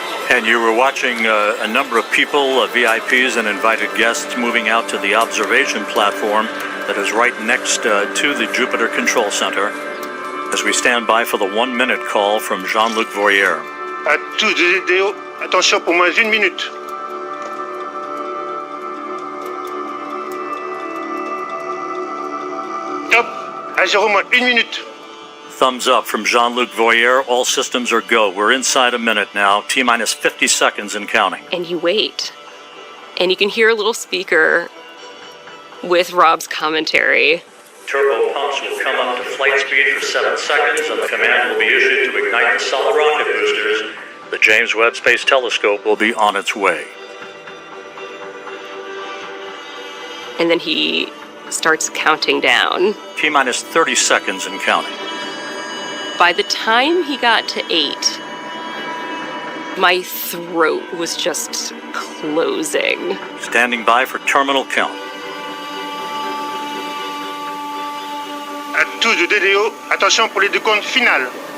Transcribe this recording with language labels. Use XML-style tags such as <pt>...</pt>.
<en>And you were watching a number of people, VIPs and invited guests, moving out to the observation platform that is right next to the Jupiter Control Center as we stand by for the 1-minute call from Jean-Luc Voyer.</en> <fr>À tous les idéaux, attention pour moins 1 minute. Top, à 0 moins 1 minute.</fr> <en>Thumbs up from Jean-Luc Voyer. All systems are go. We're inside a minute now. T-minus 50 seconds and counting. And you wait. And you can hear a little speaker with Rob's commentary. Turbo pumps will come up to flight speed for 7 seconds, and the command will be issued to ignite the solid rocket boosters. The James Webb Space Telescope will be on its way. And then he starts counting down. T-minus 30 seconds and counting. By the time he got to 8, my throat was just closing. Standing by for terminal count.</en> <fr>À tous les DDO, attention pour les décomptes finales.</fr>